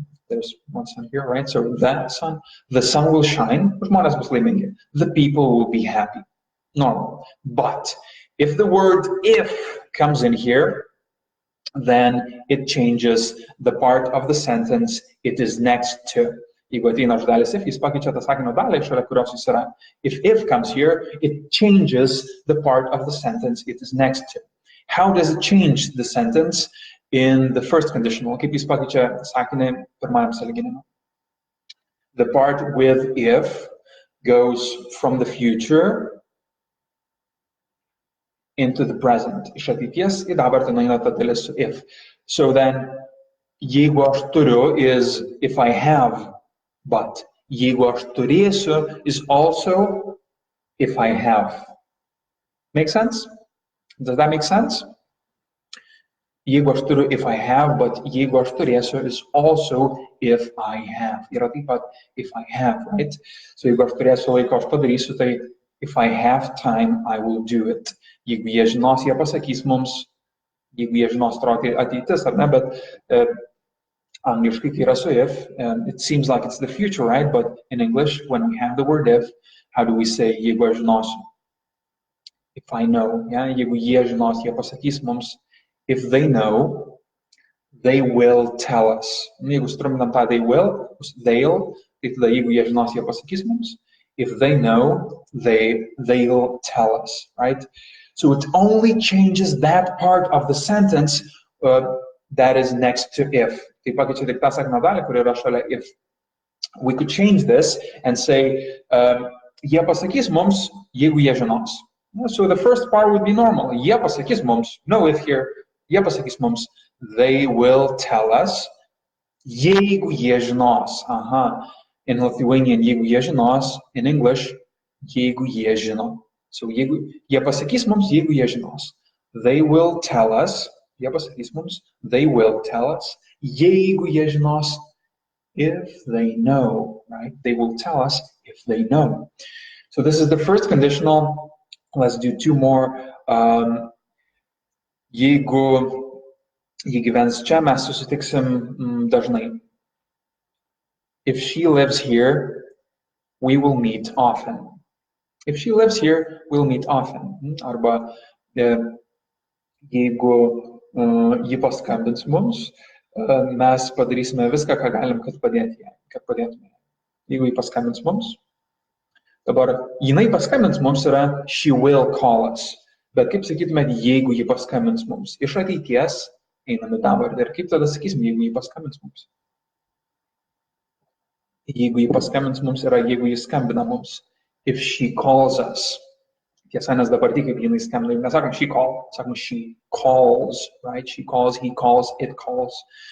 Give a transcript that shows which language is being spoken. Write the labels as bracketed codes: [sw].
[en] There's one sun here, right? So that sun, the sun will shine. [lt] Žmonės bus laimingi. [en] The people will be happy. Normal. But if the word if comes in here, then it changes the part of the sentence it is next to. [lt] Jeigu ateina dalis if, jis pakeičia tą sakinio dalį, šalia kurios jis yra. [en] If comes here, it changes the part of the sentence it is next to. How does it change the sentence in the first conditional? [lt] Kaip jis pakeičia sakinį pirmajam sąlyginime? [en] The part with if goes from the future into the present. [lt] Iš ateities į dabartį nueina ta dalis su if. [en] So then, [lt] jeigu aš turiu [en] is if I have, but [lt] jeigu aš turėsiu [en] is also if I have. Make sense? Does that make sense? [lt] Jeigu aš turiu [en] if I have, but [lt] jeigu aš turėsiu [en] is also if I have. [lt] Yra taip pat [en] if I have, right? So [lt] jeigu aš turėsiu laiko, aš padarysiu tai, [en] if I have time, I will do it. [lt] Jeigu jie žinos, jie pasakys mums, jeigu jie žinos, atrodo ateitis, ar ne, bet angliškai tai yra su if, [en] and it seems like it's the future, right? But in English, when we have the word if, how do we say [lt] jeigu aš žinosiu? [en] If I know, yeah? [lt] Jeigu jie žinos, jie pasakys mums, [en] if they know, they will tell us. [lt] Jeigu struminam tą they'll, tai tada jeigu jie žinos, jie pasakys mums. [en] If they know, they'll tell us, right? So it only changes that part of the sentence that is next to if. [lt] Tai pakeičia tik tą sakinio dalį, kuri yra šalia if. [en] We could change this and say, [lt] jie pasakys mums, jeigu jie žinos. [en] So the first part would be normal. [lt] Jie pasakys mums, [en] no if here, [lt] jie pasakys mums, [en] they will tell us, [lt] jeigu jie žinos. [en] In Lithuanian, [lt] jeigu jie žinos, [en] in English, [lt] jeigu jie žino. So jeigu jie pasakys mums, jeigu jie žinos. [en] They will tell us, [lt] jie pasakys mums, [en] they will tell us, [lt] jeigu jie žinos, [en] if they know, right? They will tell us if they know. So this is the first conditional. Let's do two more. [lt] Jeigu ji gyvens čia, mes susitiksim dažnai. [en] If she lives here, we will meet often. If she lives here, we'll meet often. [lt] Arba jeigu ji paskambins mums, mes padarysime viską, ką galim, kad padėtume. Jeigu ji paskambins mums, dabar jinai paskambins mums yra [en] she will call us. [lt] Bet kaip sakytumėt, jeigu ji paskambins mums? Iš ateities einame dabar. Ir kaip tada sakysim, jeigu ji paskambins mums? Jeigu ji paskambins mums yra, jeigu ji skambina mums. [en] If she calls us. [lt] Tiesa, nes dabar tik kaip jinai skambina. Nesakom [en] she call, [lt] sakom [en] she calls, right? She calls, he calls, it calls.